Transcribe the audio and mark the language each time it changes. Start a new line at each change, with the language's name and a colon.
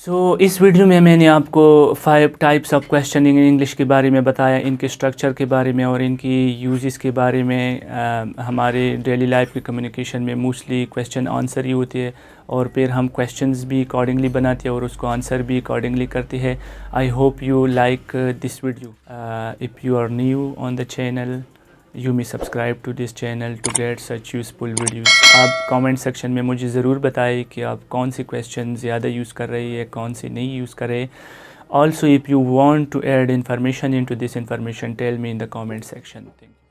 Urdu: سو اس video میں نے آپ کو 5
English: types of questioning in English
Urdu: کے بارے میں بتایا، ان کے اسٹرکچر کے بارے میں اور ان کی یوزز کے بارے میں. ہمارے ڈیلی لائف کی کمیونیکیشن میں موسٹلی کویسچن آنسر ہی ہوتی ہے، اور پھر ہم کویسچنز بھی اکارڈنگلی بناتے ہیں اور اس کو آنسر بھی اکارڈنگلی کرتے ہیں.
English: I hope you like this video. If you are new on the channel you may subscribe to this channel to get such useful videos.
Urdu: آپ کامنٹ سیکشن میں مجھے ضرور بتائیں کہ آپ کون سی کویسچن زیادہ یوز کر رہے ہیں، کون سی نہیں یوز کر رہے.
English: Also if you want to add information into this information, tell me in the comment section. Thank you.